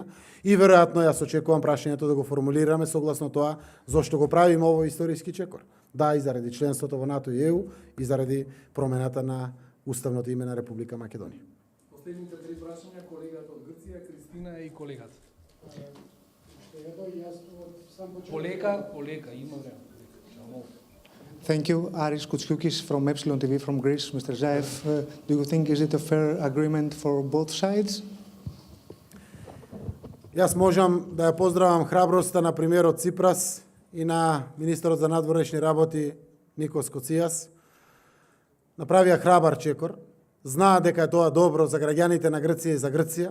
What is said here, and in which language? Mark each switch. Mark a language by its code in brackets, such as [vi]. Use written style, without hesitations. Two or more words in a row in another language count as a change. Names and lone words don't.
[mk] И веројатно јас очекувам прашањето да го формулираме согласно тоа зошто го правиме овој историски чекор. Да, и заради членството во НАТО и ЕУ и заради промената на уставното име на Република Македонија. Последните три прашања, колегата од Грција, Кристина и колегата. Полека, има време. [en] Thank you. Aris Koutsoukas from Epsilon TV from Greece. Mr. Zaev, do you think is it a fair agreement for both sides? [mk] Јас можам да ја поздравам храброста на премиерот Ципрас и на министерот за надворешни работи Никос Коцijas. Направија храбар чекор. Знаат дека е тоа добро за граѓаните на Грција и за Грција.